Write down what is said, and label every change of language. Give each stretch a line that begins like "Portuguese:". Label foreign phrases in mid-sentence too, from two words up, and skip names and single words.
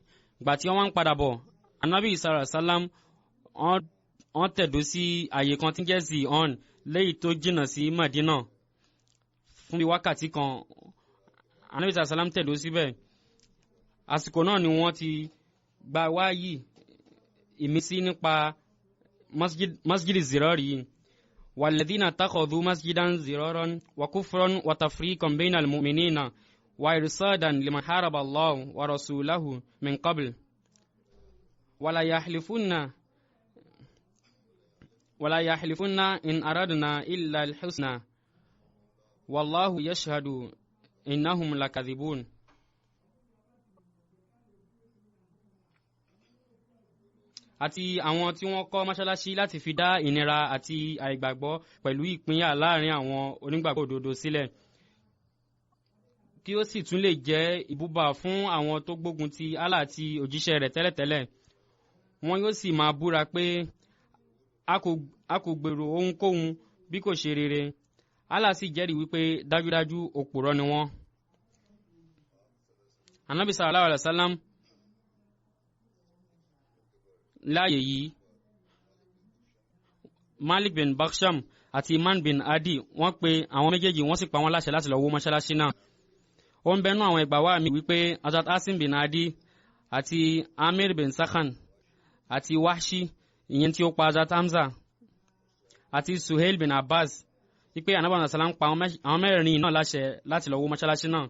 Yoruba: Ìgbà tí wọ́n ń padà bọ̀, ànábì sallam wọ́n tẹ̀dó sí àyè kan tí ń jẹ́ Zihon léyìí tó jìnnà sí Madina fún bí wákàtí kan. ànábì sallam tẹ̀dó síbẹ̀. àsìkò náà ni wọ́n ti gba wáyì ìmísí nípa masjid zirari yìí.
Arabic: والذين اتخذوا مسجدا ضرارا وكفرا وتفريقا بين المؤمنين وإرصادا لمن حارب الله ورسوله من قبل وليحلفن إن أردنا إلا الحسنى والله يشهد إنهم لكاذبون.
Yoruba: àti àwọn tí wọ́n kọ́ mọ́ṣáláṣí láti fi dá ìnira àti àìgbàgbọ́ pẹ̀lú ìpínyà láàrin àwọn onígbàgbọ́ òdodo sílẹ̀, kí ó sì tún lè jẹ́ ìbúba fún àwọn tó gbógun ti Allah àti òjíṣẹ́ rẹ̀ tẹ́lẹ̀tẹ́lẹ̀. Wọn yóò sì máa búra pé a kò gbèrò ohunkóhun bí kò ṣe rere. Allah sì jẹ́rìí wípé dájúdájú òpùrọ́ ni wọ́n. Ànábì
Arabic: صلى الله عليه وسلم
Yoruba: láàyè yìí, Malik bin Baksham àti Iman bin Adi wọ́n pe àwọn méjèèjì wọ́n sì pa wọ́n láṣẹ láti lọ wó mọ́ṣáláṣí náà. Ó ń bẹnu àwọn ìgbà wá mi wípé Hazrat Asim bin Adi àti Amir bin Sakhan àti Wahshi, ìyẹn tí ó pa Hazrat Hamza, àti Suhail bin Abbas wípé Ànábì sallam pa àwọn mẹ́rin náà láṣẹ láti lọ wó mọ́ṣáláṣí náà.